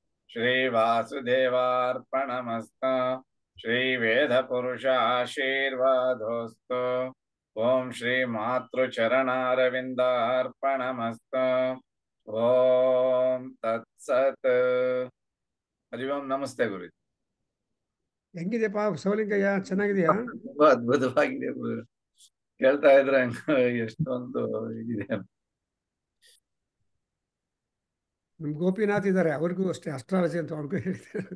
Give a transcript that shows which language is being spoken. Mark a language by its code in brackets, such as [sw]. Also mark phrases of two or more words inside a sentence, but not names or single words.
[sa] श्रीवासुदेवार्पणमस्तु. श्रीवेदपुरुषाशीर्वादोऽस्तु. ओम श्रीमातृचरणारविन्दार्पणमस्तु. ओम तत्सत्. ಹರಿ ಓಂ. [kn] ನಮಸ್ತೆ ಗುರು. ಹೆಂಗಿದೆಪ್ಪ ಶಿವಲಿಂಗಯ್ಯ, ಚೆನ್ನಾಗಿದೆಯಾ? ತುಂಬಾ ಅದ್ಭುತವಾಗಿದೆ ಗುರು. ಕೇಳ್ತಾ ಇದ್ರೆ ಎಷ್ಟೊಂದು ಇದಿದೆ. ನಮ್ ಗೋಪಿನಾಥ್ ಇದ್ದಾರೆ, ಅವ್ರಿಗೂ ಅಷ್ಟೇ ಅಸ್ಟ್ರಾಲಜಿ ಅಂತ ಅವ್ರಿಗೂ ಹೇಳಿದ್ದಾರೆ.